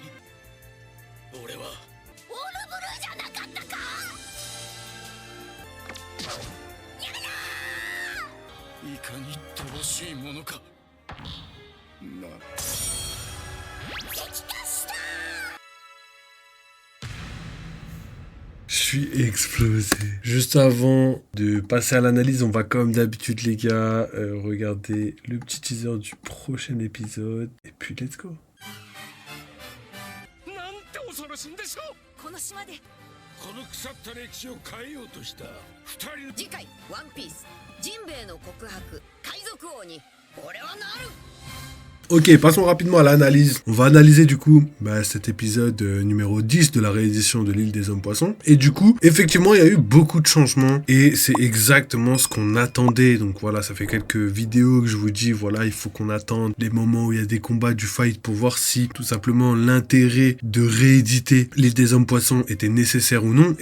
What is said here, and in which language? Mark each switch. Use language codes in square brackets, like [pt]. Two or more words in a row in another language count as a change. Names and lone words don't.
[ja] 俺はオールブルーじゃなかったか。やめろ。いかに乏しいものか。な。激化した。 [fr] Je suis explosé. Juste avant de passer à l'analyse, on va comme d'habitude les gars regarder le petit teaser du prochain épisode. Et puis [en] let's go. [ja] なんて恐ろしいんでしょう。この島でこの腐った歴史を変えようとした二人。次回ワンピースジンベエの告白海賊王に俺はなる。 [fr] Ok, passons rapidement à l'analyse. On va analyser du coup cet épisode numéro 10 de la réédition de l'île des hommes poissons. Et du coup, effectivement, il y a eu beaucoup de changements et c'est exactement ce qu'on attendait. Donc voilà, ça fait quelques vidéos que je vous dis, voilà, il faut qu'on attende les moments où il y a des combats du fight pour voir si tout simplement l'intérêt de rééditer l'île des hommes poissons était nécessaire ou non.